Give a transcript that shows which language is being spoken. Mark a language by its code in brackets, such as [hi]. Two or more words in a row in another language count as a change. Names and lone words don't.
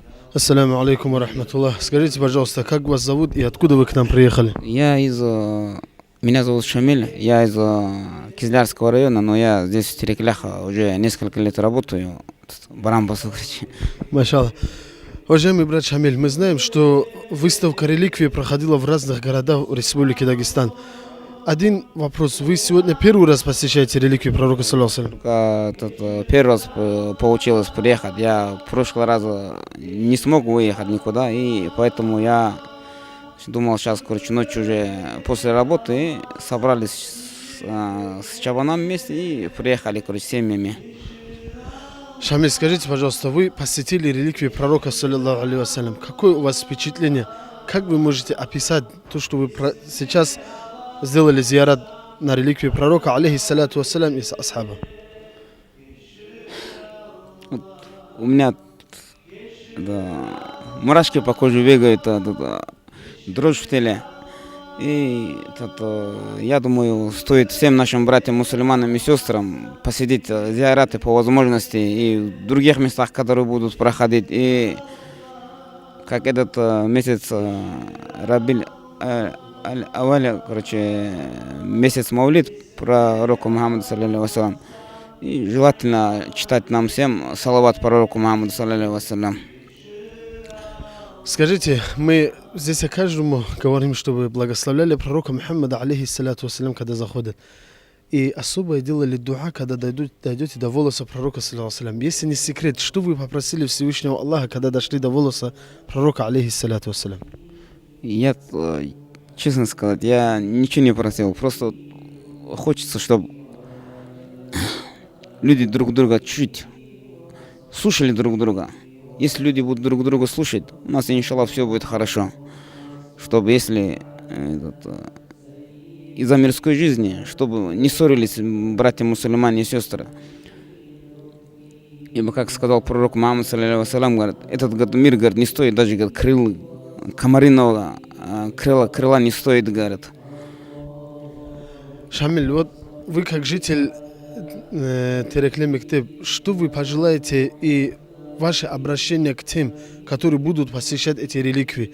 [ar] السلام عليكم ورحمة الله. [ru] Скажите, пожалуйста, как вас зовут и откуда вы к нам приехали? Меня зовут Шамиль, я из Кизлярского района, но я здесь в Тереклях уже несколько лет работаю, баран басукричи. Машаллах. Уважаемый брат Шамиль, мы знаем, что выставка реликвий проходила в разных городах Республики Дагестан. Один вопрос. Вы сегодня первый раз посещаете реликвии пророка, [ar] صلى الله عليه وسلم? [ru] Первый раз получилось приехать, я в прошлый раз не смог выехать никуда, и поэтому я думал, сейчас, ночью уже после работы собрались с чабанами вместе и приехали, с семьями. Шамиль, скажите, пожалуйста, вы посетили реликвии пророка, [ar] صلى الله عليه وسلم. [ru] Какое у вас впечатление? Как вы можете описать то, что вы сейчас сделали зиярат на реликвии пророка, [ar] عليه الصلاة والسلام, [ru] и асхаба? У меня мурашки по коже бегают, дрожь в теле. И я думаю, стоит всем нашим братьям, мусульманам и сестрам посетить зияраты по возможности и в других местах, которые будут проходить. И как этот месяц Рабиль Аль-Аваля, месяц Маулид пророку Мухаммаду, [ar] صلى الله عليه وسلم. [ru] И желательно читать нам всем салават пророку Мухаммаду, [ar] صلى الله عليه وسلم. [ru] Скажите, мы здесь о каждому говорим, чтобы благословляли пророка Мухаммада, [ar] عليه الصلاة والسلام, [ru] когда заходят. И особое делали дуа, когда дойдете до волоса пророка, [ar] صلى الله عليه وسلم. [ru] Если не секрет, что вы попросили Всевышнего Аллаха, когда дошли до волоса пророка, [ar] عليه الصلاة والسلام? [ru] Я, честно сказать, я ничего не просил. Просто хочется, чтобы люди друг друга чуть слушали друг друга. Если люди будут друг друга слушать, у нас, иншаллах, все будет хорошо. Чтобы если из-за мирской жизни, чтобы не ссорились братья мусульмане и сестры. Ибо, как сказал пророк Мухаммад, [ar] صلى الله عليه وسلم, [ru] говорит, этот мир, говорит, не стоит даже, говорит, комариного крыла не стоит, говорит. Шамиль, вот вы как житель Терекле Мектеб, что вы пожелаете и ваше обращение к тем, которые будут посещать эти реликвии?